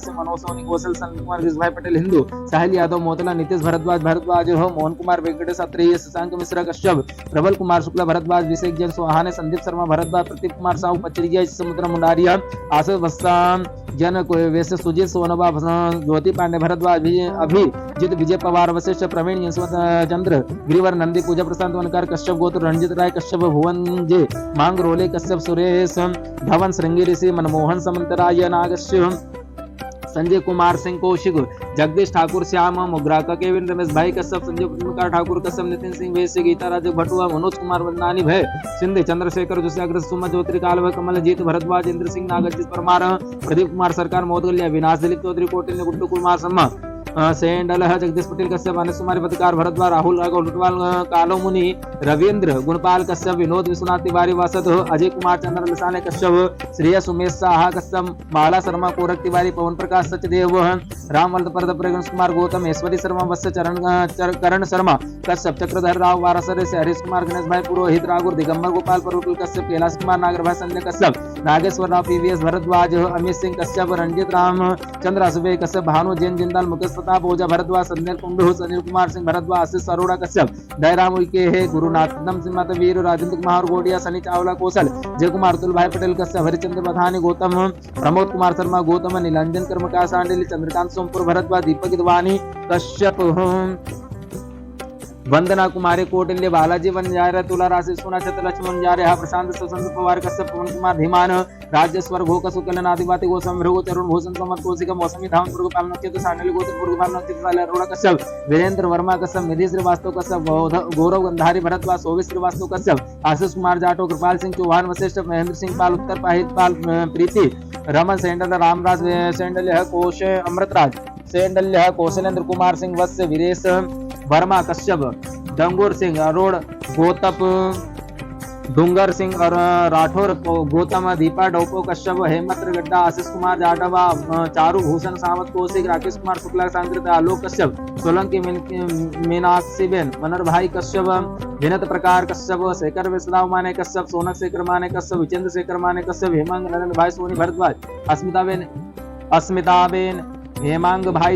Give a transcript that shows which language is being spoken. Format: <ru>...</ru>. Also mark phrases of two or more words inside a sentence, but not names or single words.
<hi>से मनोज सोनी कौशल, संत कुमार जिसभाई पटेल हिंदू, साहिल यादव मोतला, नीतीश भरद्वाज हो, मोहन कुमार वेंकटेश अत्रेय, शशांक मिश्रा कश्यप, प्रबल कुमार शुक्ला भरद्वाज, अभिषेक जैन सोहाने, संदीप शर्मा भरद्वाज, प्रदीप कुमार साहू पचरिया, समुद्र मुंडारिया, आशा वस्तान जन वैश्य, सुजीत सोनबा, ज्योति पांडे भरद्वाज, अभिजीत विजय पवार, वशिष्ठ प्रवीण, यशवंत चंद्र गिरिवर, नंदी पूजा प्रशांत वनकर कश्यप गोत्र, रणजित राय कश्यप, भुवन जे मांग रोले कश्यप, सुरेश धवन श्रृंगेरी से, मनमोहन समंतराय नागश्य, संजय कुमार सिंह कौशिक, जगदीश ठाकुर, श्याम मुगरा, केविन रमेश भाई कश्यप, संजय प्रकाश ठाकुर कश्यप, नितिन सिंह वैश्य, गीता राज भटुआ, मनोज कुमार वंदनानी भय सिंधे, चंद्रशेखर जोशी, सुमन ज्योति कालव, कमलजीत भरद्वाज, इंद्र सिंह नागजीत परमार, प्रदीप कुमार सरकार, मोदगल्या, विनाश, दिलीप चौधरी कोटिल, गुड्डू कुमार शर्मा, सेंडल अजगदीश पटेल कश्यप, अनिस कुमारी पत्रकार भरद्वाज, राहुल लुटवाल, कालो मुनि, रविंद्र गुणपाल कश्यप, विनोद विश्वनाथ तिवारी वासद, अजय कुमार चंद्र लसाने कश्यप, श्रेयस उमेश साहा कश्यप, माला शर्मा कोरक तिवारी, पवन प्रकाश सचदेव, रामवल्द प्रगण कुमार गौतम, ऐश्वरी शर्मा वत्स, करण शर्मा कश्यप, चक्रधर राव वारासर से, हरीश कुमार गणेश भाई पुरोहित, राघुर दिगंबर गोपाल परुटल कश्यप, कैलाश कुमार नागर भाई संजय कश्यप, नागेश्वर राव पीवीएस भरद्वाज, अमित सिंह कश्यप, रंजित राम चंद्र असुबे कश्यप, भानु जैन जिंदाल, मुकेश प्रताप ओझा भरद्वाज, संजय कुंडू, अनिल कुमार सिंह भरद्वाज, आशीष अरोड़ा कश्यप, दयराम उइके है, गुरुनाथ दम सिंह माता वीर, राजेंद्र कुमार गोडिया, सनी चावला कौशल, जय कुमार अतुल भाई पटेल कश्यप, हरिचंद्र बथानी गौतम, प्रमोद कुमार शर्मा गौतम, नीलांजन कर्मकार सांडिल, चंद्रकांत सोमपुर भरद्वाज, दीपक दवानी कश्यप, वंदना कुमारी कोटिल्य, बालाजी बंजारे, तुला राशि सोना छत्र लक्ष्मण बंजारे, प्रशांत सुसंत पवार कश्यप, पवन कुमार धीमान, राजेश्वर घोक सुकलन आदिवासी गोस्वामी भृगु तरुण भूषण समत कौशिक, मौसमी धाम पूर्व पालन नक्षत्र सांडली गोत्र पूर्व पालन नक्षत्र वाले अरोड़ा कश्यप, वीरेंद्र वर्मा कश्यप, निधि श्रीवास्तव कश्यप, गौरव गंधारी भरद्वाज, सोवी श्रीवास्तव कश्यप, आशीष कुमार जाटो, कृपाल सिंह चौहान वशिष्ठ, महेंद्र सिंह पाल, उत्तर पाहित पाल प्रीति, रमन सेंडल, रामराज सेंडल, कोश अमृतराज सेंडल्य, कौशलेंद्र कुमार सिंह वत्स, वीरेश वर्मा कश्यप, डंगूर सिंह अरोड़ गोतप डूंगर सिंह और राठौर गौतम दीपा डोपो कश्यप हेमंत गड्ढा आशीष कुमार जाटव चारू भूषण सावंत कौशिक राकेश कुमार शुक्ला सांकृत आलोक कश्यप सोलंकी मीनाक्षी बेन मनर भाई कश्यप विनत प्रकार कश्यप शेखर विश्राव माने कश्यप सोनक शेखर माने कश्यप विचेंद्र शेखर माने कश्यप हेमंत नरेंद्र भाई सोनी भरद्वाज अस्मिता बेन हेमांग भाई</hi>